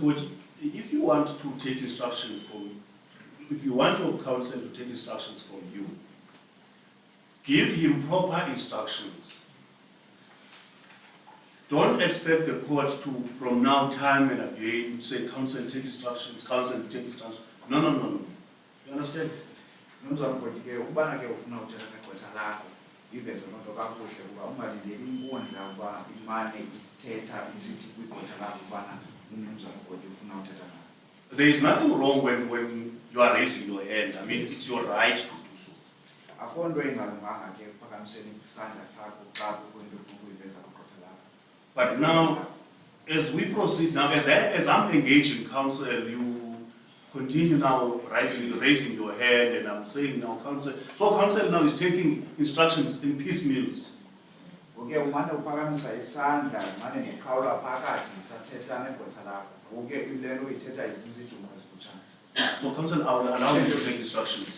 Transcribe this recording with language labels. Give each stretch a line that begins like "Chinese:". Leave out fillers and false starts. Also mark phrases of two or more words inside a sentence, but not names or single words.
English: Koji, if you want to take instructions from, if you want your counsel to take instructions from you, give him proper instructions. Don't expect the court to, from now, time and again, say, counsel, take instructions, counsel, take instructions. No. You understand?
Xhosa: Nomzamukotike ubana ke ufuna uthetha negqwetha lakho ivezo lonto kakuhle kuba ungalindeli inkundla uba imane ithetha isithi kwigqwetha lakho ubana unomzamukoti ufuna uthetha naye.
English: There is nothing wrong when you are raising your hand. I mean, it's your right to do so.
Xhosa: Akho nto ingalunganga ke uphakamiseni isandla sakho xa kukho into ufuna ukuyiveza kwigqwetha lakho.
English: But now, as we proceed now, as I'm engaged in council, you continue now raising your hand, and I'm saying now council. So council now is taking instructions in piecemeals.
Xhosa: Uke umane uphakamisa isandla umane ngiqhawula phakathi ngisathetha negqwetha lakho. Uke ilento uyithetha izizijuma ezifutshane.
English: So council, I will allow you to take instructions.